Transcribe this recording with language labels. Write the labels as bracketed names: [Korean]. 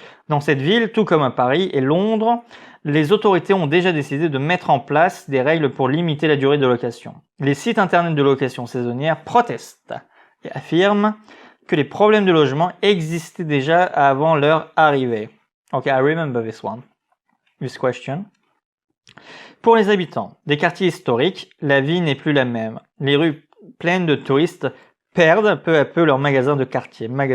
[French] Dans cette ville, tout comme à Paris et Londres, les autorités ont déjà décidé de mettre en place des règles pour limiter la durée de location. Les sites internet de location saisonnière protestent et affirment que les problèmes de logement existaient déjà avant leur arrivée. [English] Okay, I remember this question. [French] Pour les habitants des quartiers historiques, la vie n'est plus la même. Les rues pleines de touristes perdent peu à peu leurs magasins de quartier.